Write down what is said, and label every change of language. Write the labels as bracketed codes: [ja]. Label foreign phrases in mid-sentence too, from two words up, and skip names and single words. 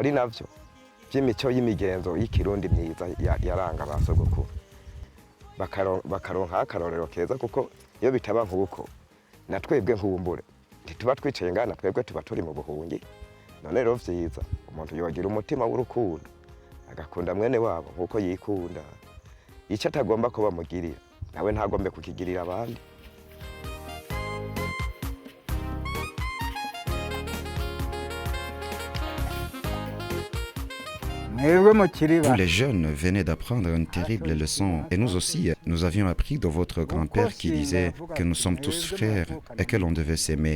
[rn] ari navyo by'imico y'imigenzo y'ikirundi myiza yaranga abasogokuru bakaronka akarorero keza kuko iyo bitaba nk'uko na twebwe nkumbure ntituba twicaye ngana twebwe tuba turi mu buhungi none rero vyiza umuntu yogira umutima w'urukundo agakunda mwene wabo nk'uko yikunda icyo atagomba ko bamugirira nawe ntagombe kukigirira abandi. [fr] Tous les jeunes venaient d'apprendre une terrible leçon et nous aussi, nous avions appris de votre grand-père qui disait que nous sommes tous frères et que l'on devait s'aimer.